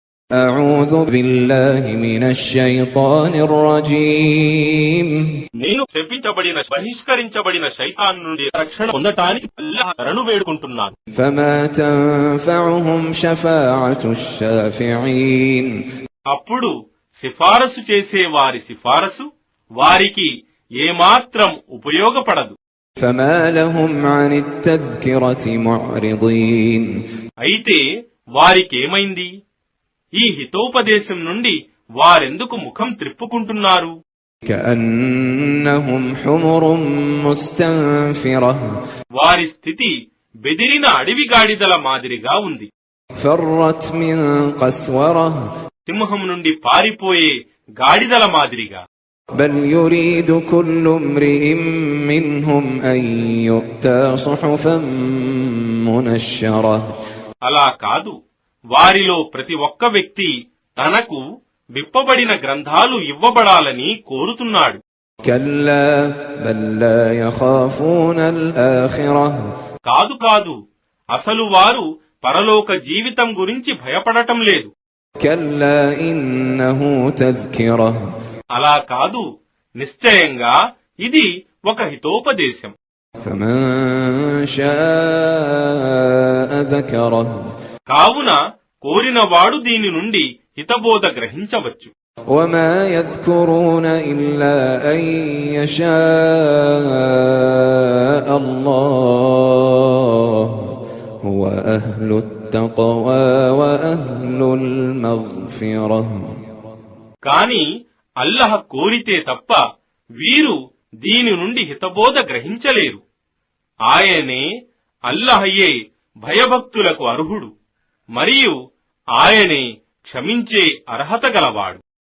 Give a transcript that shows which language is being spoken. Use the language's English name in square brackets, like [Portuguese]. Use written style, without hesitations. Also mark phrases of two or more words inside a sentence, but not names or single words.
[Arabic] أعوذ بالله من الشيطان الرجيم [Telugu] నేను శపించబడిన బహిష్కరించబడిన శైతాన్ నుండి రక్షణ పొందటానికి అల్లాహ్ శరణు వేడుకుంటున్నాను. [Arabic] فما تنفعهم شفاعة الشافعين [Telugu] అప్పుడు సిఫారసు చేసే వారి సిఫారసు వారికి ఏమాత్రం ఉపయోగపడదు. [Arabic] فما لهم عن التذكرة معرضين [Telugu] అయితే వారికేమైంది? ఈ హితోపదేశం నుండి వారెందుకు ముఖం త్రిప్పుకుంటున్నారు? [Arabic] كأنهم حمر مستنفرة [Telugu] వారి స్థితి బెదిరిన అడవి గాడిదల మాదిరిగా ఉంది. [Arabic] فرت من قسورة [Telugu] సింహం నుండి పారిపోయే గాడిదల మాదిరిగా. [Arabic] بل يريد كل امرئ منهم أن يؤتى صحفا منشرة [Telugu] అలా కాదు, వారిలో ప్రతి ఒక్క వ్యక్తి తనకు విప్పబడిన గ్రంథాలు ఇవ్వబడాలని కోరుతున్నాడు. [Arabic] كلا بل لا يخافون الآخرة [Telugu] కాదు కాదు, అసలు వారు పరలోక జీవితం గురించి భయపడటం లేదు. [Arabic] كلا إنه تذكرة [Telugu] అలా కాదు, నిశ్చయంగా ఇది ఒక హితోపదేశం. [Arabic] فمن شاء ذكره [Telugu] కావున కోరినవాడు దీని నుండి హితబోధ గ్రహించవచ్చు. [Arabic] وما يذكرون إلا أن يشاء الله هو أهل التقوى وأهل المغفرة [Telugu] కాని అల్లహ కోరితే తప్ప వీరు దీని నుండి హితబోధ గ్రహించలేరు. ఆయనే అల్లహయే భయభక్తులకు అర్హుడు, మరియు ఆయనే క్షమించే అర్హత గలవాడు.